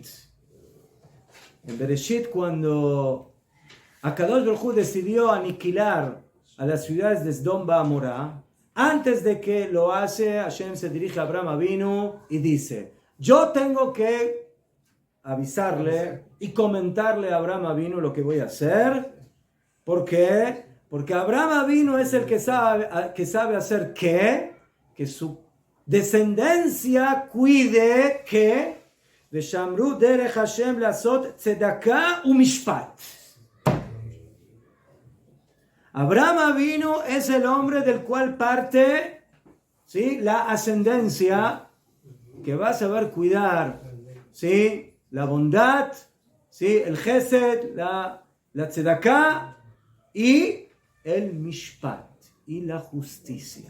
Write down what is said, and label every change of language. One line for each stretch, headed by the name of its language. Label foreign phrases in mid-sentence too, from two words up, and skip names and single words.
Spanish: En Bereshit, cuando
Hebrew: הקדוש ברוך הוא
Spanish: decidió aniquilar a las ciudades de Sdom Ba'amorá, antes de que lo hace, Hashem se dirige a Abraham Avinu y dice, yo tengo que avisarle y comentarle a Abraham Avinu lo que voy a hacer. ¿Por qué? Porque Abraham Avinu es el que sabe hacer qué, que su descendencia cuide que
Hebrew: ושמרו דרך השם לעשות צדקה ומשפט.
Spanish: Abraham Avinu es el hombre del cual parte, ¿sí?, la ascendencia que va a saber cuidar, ¿sí?, la bondad, ¿sí?, el Gesed, la tzedakah y el mishpat y la justicia.